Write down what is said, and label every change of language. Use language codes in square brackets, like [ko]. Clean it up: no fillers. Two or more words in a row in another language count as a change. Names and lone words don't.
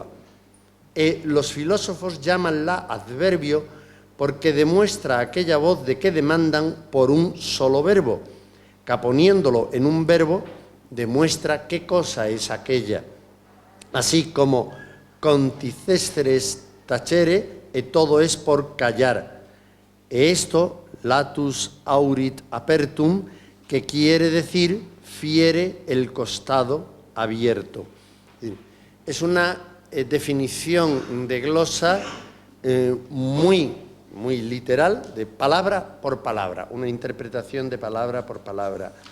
[es] Los filósofos llamanla adverbio porque demuestra aquella voz de que demandan por un solo verbo, que poniéndolo en un verbo demuestra qué cosa es aquella. Así como [la] conticestres tacere, [es] todo es por callar. Esto, [la] latus aurit apertum, [es] que quiere decir fiere el costado abierto. Es una definición de glosa muy literal, de palabra por palabra, una interpretación de palabra por palabra.